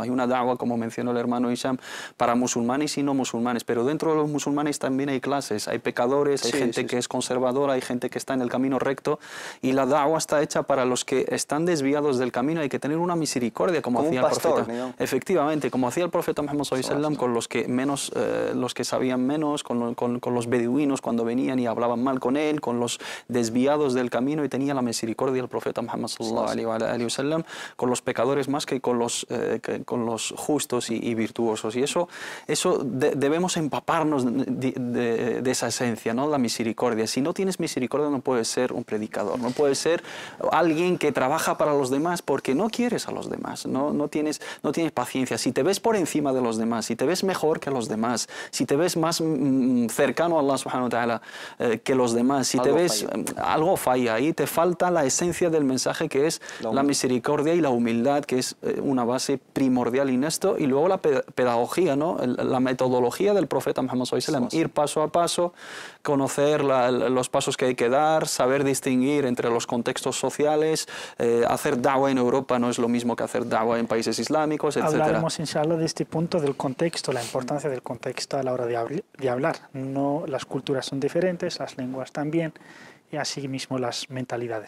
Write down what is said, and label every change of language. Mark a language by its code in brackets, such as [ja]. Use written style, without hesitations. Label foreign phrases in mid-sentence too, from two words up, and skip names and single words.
[es] Hay una da'wah, como mencionó el hermano Hisham, para musulmanes y no musulmanes, pero dentro de los musulmanes también hay clases, hay pecadores, hay gente que es conservadora, hay gente que está en el camino recto, y la da'wah está hecha para los que están desviados del camino. Hay que tener una misericordia, como hacía el profeta. Efectivamente, como hacía el profeta Muhammad [ar] صلى الله عليه وسلم [es] con los que menos, los que sabían menos, con los beduinos cuando venían y hablaban mal con él, con los desviados del camino, y tenía la misericordia el profeta Muhammad [ar] صلى الله عليه وسلم [es] con los pecadores más que con los justos y virtuosos. Y eso debemos empapar escaparnos de esa esencia, ¿no? La misericordia. Si no tienes misericordia no puedes ser un predicador, no puedes ser alguien que trabaja para los demás porque no quieres a los demás, no tienes paciencia. Si te ves por encima de los demás, si te ves mejor que los demás, si te ves más cercano a [ar] الله سبحانه وتعالى [es] que los demás, si te ves algo falla, ahí te falta la esencia del mensaje que es la misericordia y la humildad, que es una base primordial en esto, y luego la pedagogía, ¿no? La metodología del profeta Muhammad [ar] صلى الله عليه وسلم, [es] ir paso a paso, conocer los pasos que hay que dar, saber distinguir entre los contextos sociales, hacer da'wah en Europa no es lo mismo que hacer da'wah en países islámicos, etc. Hablaremos, inshallah, de este punto del contexto, la importancia del contexto a la hora de hablar. No, las culturas son diferentes, las lenguas también, y así mismo las mentalidades.